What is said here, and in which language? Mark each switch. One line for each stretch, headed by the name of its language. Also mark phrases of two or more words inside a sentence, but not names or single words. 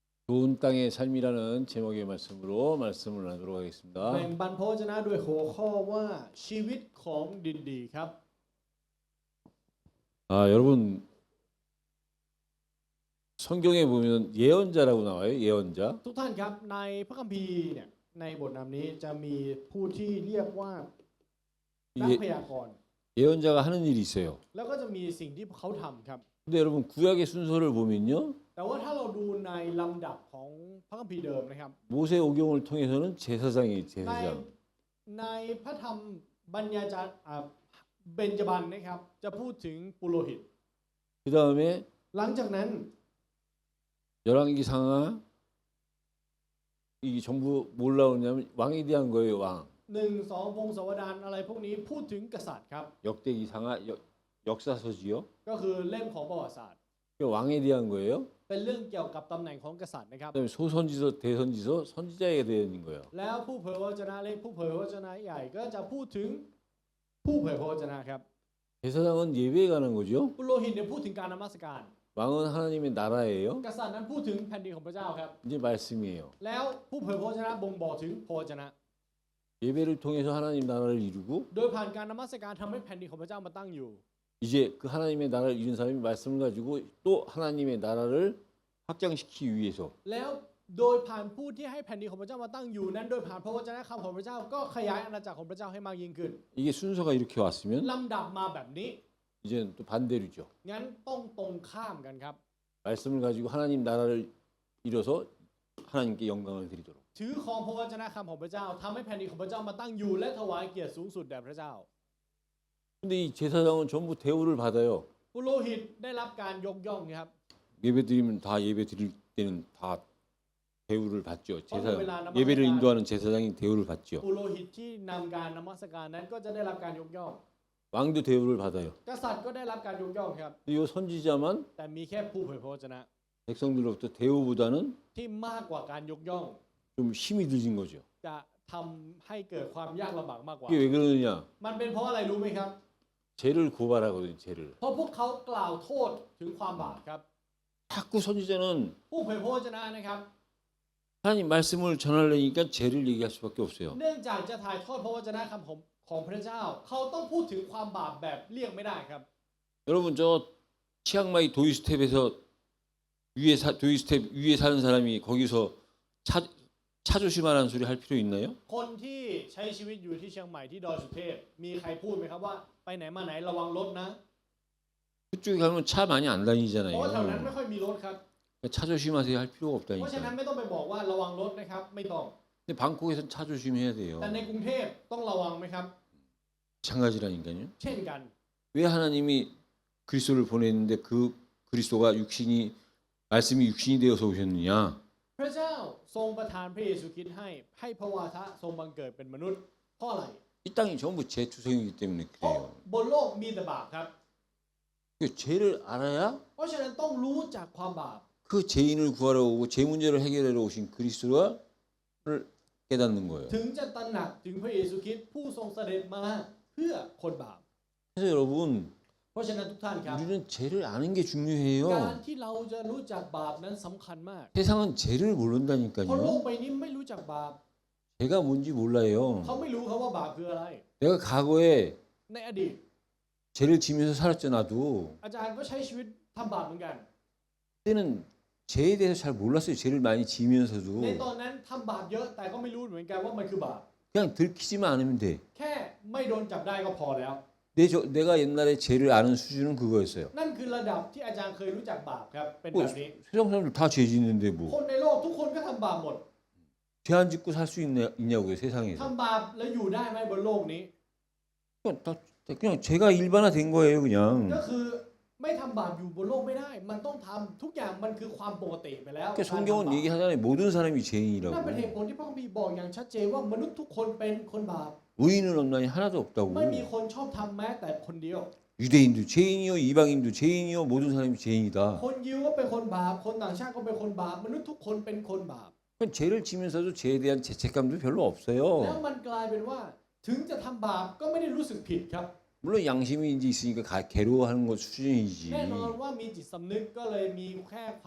Korean: 좋은 땅의 삶이라는 제목의 말씀으로 말씀을 나누도록
Thai: แบ่
Korean: 하겠습니다.
Thai: งปันพระวจนะด้วยหัวข้อว่าชีวิตของดินดีครับ
Korean: 여러분 성경에 보면 예언자라고 나와요. 예언자.
Thai: ทุกท่านครับในพระคัมภีร์เนี่ยในบทนำนี้จะมีผู้ที่เรียกว่านัก
Korean: 예,
Thai: พยากรณ์
Korean: 예언자가 하는 일이 있어요.
Thai: แล้วก็จะมีสิ่งที่เขาทำครับ
Korean: 근데 여러분 구약의 순서를 보면요.
Thai: แต่ว่าถ้าเราดูในลำดับของพระคัมภีร์เดิมนะครับ
Korean: 모세 오경을 통해서는 제사장이
Thai: ใน
Korean: 제사장.
Thai: ในพระธรรมบัญญัติเบญจบันนะครับจะพูดถึงปุโรหิต
Korean: 그 다음에
Thai: หลังจากนั้น
Korean: 열왕기 상하 이 전부 뭘 나오냐면 왕에 대한 거예요. 왕.
Thai: 1-2 พงศาวดารอะไรพวกนี้พูดถึงกษัตริย์ครับ
Korean: 역대기 상하 역사서지요.
Thai: ก็คือเล่มของประวัติศาสตร์
Korean: 왕에 대한 거예요.
Thai: เป็นเรื่องเกี่ยวกับตำแหน่งของกษัตริย์นะครับ
Korean: 그다음에 소선지서, 대선지서, 선지자에 대한 거예요.
Thai: แล้วผู้เผยพระวจนะเล็กผู้เผยพระวจนะใหญ่ก็จะพูดถึงผู้เผยพระวจนะครับ
Korean: 제사장은 예배에 관한 거죠.
Thai: ปุโรหิตเนี่ยพูดถึงการนมัสการ
Korean: 왕은 하나님의 나라예요.
Thai: กษัตริย์นั้นพูดถึงแผ่นดินของพระเจ้าครับ
Korean: 이제 말씀이에요.
Thai: แล้วผู้เผยพระวจนะบ่งบอกถึงพระวจนะ
Korean: 예배를 통해서 하나님 나라를 이루고
Thai: โดยผ่านการนมัสการทำให้แผ่นดินของพระเจ้ามาตั้งอยู่
Korean: 이제 그 하나님의 나라를 이룬 사람이 말씀을 가지고 또 하나님의 나라를 확장시키기 위해서
Thai: แล้วโดยผ่านผู้ที่ให้แผ่นดินของพระเจ้ามาตั้งอยู่นั้นโดยผ่านพระวจนะคำของพระเจ้าก็ขยายอาณาจักรของพระเจ้าให้มากยิ่งขึ้น
Korean: 이게 순서가 이렇게 왔으면
Thai: ลำดับมาแบบนี้
Korean: 이제는 또 반대로죠.
Thai: งั้นต้องตรงข้ามกันครับ
Korean: 말씀을 가지고 하나님 나라를 이뤄서 하나님께 영광을 드리도록.
Thai: ถือครองพระวจนะคำของพระเจ้าทำให้แผ่นดินของพระเจ้ามาตั้งอยู่และถวายเกียรติสูงสุดแด่พระเจ้า
Korean: 근데 이 제사장은 전부 대우를 받아요.
Thai: ปุโรหิตได้รับการยกย่องครับ
Korean: 예배 드리면 다 예배 드릴 때는 다 대우를 받죠. 제사 나만 예배를 하니까. 인도하는 제사장이 대우를 받죠.
Thai: ปุโรหิตที่นำการนมัสการนั้นก็จะได้รับการยกย่อง
Korean: 왕도 대우를 받아요.
Thai: กษัตริย์ก็ได้รับการยกย่องครับ
Korean: 이 선지자만
Thai: แต่มีแค่ผู้เผยพระวจนะ
Korean: 백성들로부터 대우보다는
Thai: ที่มากกว่าการยกย่อง
Korean: 좀 힘이 들진 거죠.
Thai: จะทำให้เกิดความยากลำบากมากกว่า
Korean: 이게 왜 그러느냐?
Thai: มันเป็นเพราะอะไรรู้ไหมครับ
Korean: 죄를 고발하거든요. 죄를.
Thai: เพราะพวกเขากล่าวโทษถึงความบาปครับ
Korean: 자꾸 선지자는
Thai: ผู้เผยพระวจนะนะครับ
Korean: 하나님 말씀을 전하려니까 죄를 얘기할 수밖에 없어요.
Thai: เนื่องจากจะถ่ายทอดพระวจนะคำของพระเจ้า เขาต้องพูดถึงความบาปแบบเลี่ยงไม่ได้ครับ
Korean: 여러분 저 치앙마이 도이스텝에서 도이스텝 위에 사는 사람이 거기서 차조심하라는 소리 할 필요 있나요?
Thai: คนที่ใช้ชีวิตอยู่ที่เชียงใหม่ที่ดอยสุเทพมีใครพูดไหมครับว่าไปไหนมาไหนระวังรถนะ
Korean: 그쪽에 가면 차 많이 안
Thai: เพราะว่าแถวนั้น
Korean: 다니잖아요.
Thai: ไม่ค่อยมีรถครับ
Korean: 차 조심하세요 할 필요가
Thai: เพราะฉะนั้น
Korean: 없다니까.
Thai: ไม่ต้องไปบอกว่าระวังรถนะครับไม่ต้อง
Korean: 근데 방콕에서는 차 조심해야 돼요.
Thai: แต่ในกรุงเทพต้องระวังไหมครับ
Korean: 마찬가지라니까요.
Thai: เช่นกัน
Korean: 왜 하나님이 그리스도를 보냈는데 그 그리스도가 말씀이 육신이 되어서 오셨느냐?
Thai: พระเจ้าทรงประทานพระเยซูคริสต์ให้พระวาทะทรงบังเกิดเป็นมนุษย์เพราะอะไร
Korean: 이 땅이 전부 제 투성이기 때문에
Thai: เพราะ
Korean: 그래요.
Thai: บนโลกมีแต่บาปครับ
Korean: 그 죄를 알아야
Thai: เพราะฉะนั้นต้องรู้จากความบาป
Korean: 그 죄인을 구하러 오고 죄 문제를 해결하러 오신 그리스도를 깨닫는 거예요.
Thai: ถึงจะตระหนักถึงพระเยซูคริสต์ผู้ทรงเสด็จมาเพื่อคนบาป
Korean: 그래서 여러분
Thai: เพราะฉะนั้นทุกท่านครับ
Korean: 우리는 죄를 아는 게
Thai: การ
Korean: 중요해요.
Thai: ที่เราจะรู้จักบาปนั้นสำคัญมาก
Korean: 세상은 죄를
Thai: เพราะโลก
Korean: 모른다니까요.
Thai: ใบนี้ไม่รู้จักบาป
Korean: 죄가 뭔지 몰라요.
Thai: เขาไม่รู้เขาว่าบาปคืออะไร
Korean: 내가 과거에
Thai: ในอดีต
Korean: 죄를 지면서 살았죠 나도.
Thai: อาจารย์ก็ใช้ชีวิตทำบาปเหมือนกัน
Korean: 그때는 죄에 대해서 잘 몰랐어요. 죄를 많이
Thai: ใน
Korean: 지면서도.
Thai: ตอนนั้นทำบาปเยอะแต่ก็ไม่รู้เหมือนกันว่ามันคือบาป
Korean: 그냥 들키지만 않으면 돼.
Thai: แค่ไม่โดนจับได้ก็พอแล้ว
Korean: 내가 옛날에 죄를 아는 수준은 그거였어요.
Thai: นั่นคือระดับที่อาจารย์เคยรู้จักบาปครับเป็น
Korean: 뭐
Thai: แบบนี้
Korean: 세상 사람들 다 죄 짓는데
Thai: ค
Korean: 뭐
Thai: นในโลกทุกคนก็ทำบาปหมด
Korean: 죄 안 짓고 살 수 있냐고요 세상에서.
Thai: ทำบาปแล้วอยู่ได้ไหมบนโลกนี้
Korean: 그냥 죄가 일반화된 거예요
Thai: ก็
Korean: 그냥.
Thai: คือไม่ทำบาปอยู่บนโลกไม่ได้ มันต้องทำทุกอย่างมันคือความปกติไปแล้ว
Korean: 그러니까 성경은 얘기하잖아요. 모든 사람이
Thai: นั่น
Korean: 죄인이라고.
Thai: เป็นเหตุผลที่พระคัมภีร์บอกอย่างชัดเจนว่ามนุษย์ทุกคนเป็นคนบาป
Korean: 의인은 없나니 하나도 없다고.
Thai: ไม่มีคนชอบทำแม้แต่คนเดียว
Korean: 유대인도 죄인이요 이방인도 죄인이요 모든 사람이 죄인이다.
Thai: คนยิวก็เป็นคนบาปคนต่างชาติก็เป็นคนบาปมนุษย์ทุกคนเป็นคนบาป
Korean: 그러니까 죄를 지면서도 죄에 대한 죄책감도 별로
Thai: แล้ว
Korean: 없어요.
Thai: มันกลายเป็นว่าถึงจะทำบาปก็ไม่ได้รู้สึกผิดครับ
Korean: 물론 양심이 이제 있으니까 괴로워하는 것 수준이지.